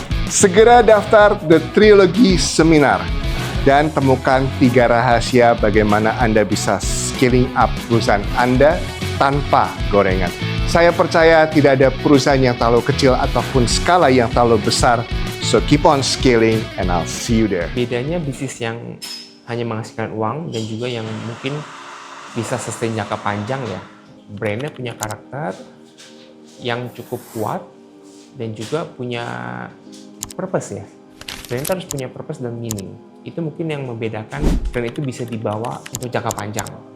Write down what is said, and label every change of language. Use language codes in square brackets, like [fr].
[id] Segera daftar The Trilogy Seminar dan temukan 3 rahasia bagaimana Anda bisa scaling up perusahaan Anda tanpa gorengan. Saya percaya tidak ada perusahaan yang terlalu kecil ataupun skala yang terlalu besar. [en] So keep on scaling and I'll see you there. [id] Bedanya bisnis yang hanya menghasilkan uang dan juga yang mungkin bisa sustain jangka panjang ya. Brandnya punya karakter yang cukup kuat dan juga punya purpose ya. Brand harus punya purpose dan meaning. Itu mungkin yang membedakan brand itu bisa dibawa untuk jangka panjang.